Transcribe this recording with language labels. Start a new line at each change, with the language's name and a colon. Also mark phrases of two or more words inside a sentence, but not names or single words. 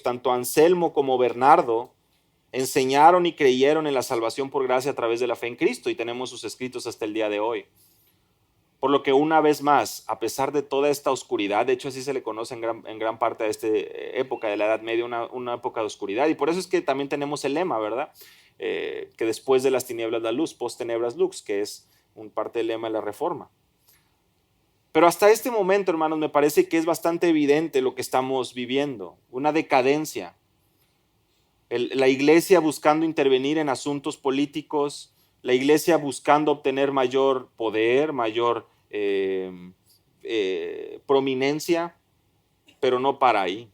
Spanish: Tanto Anselmo como Bernardo enseñaron y creyeron en la salvación por gracia a través de la fe en Cristo y tenemos sus escritos hasta el día de hoy. Por lo que una vez más, a pesar de toda esta oscuridad, de hecho así se le conoce en gran parte de esta época de la Edad Media, una época de oscuridad, y por eso es que también tenemos el lema, ¿verdad? Que después de las tinieblas la luz,
Latin: post tenebras lux,
Spanish: que es un parte del lema de la Reforma. Pero hasta este momento, hermanos, me parece que es bastante evidente lo que estamos viviendo, una decadencia. La iglesia buscando intervenir en asuntos políticos, la iglesia buscando obtener mayor poder, mayor prominencia, pero no para ahí.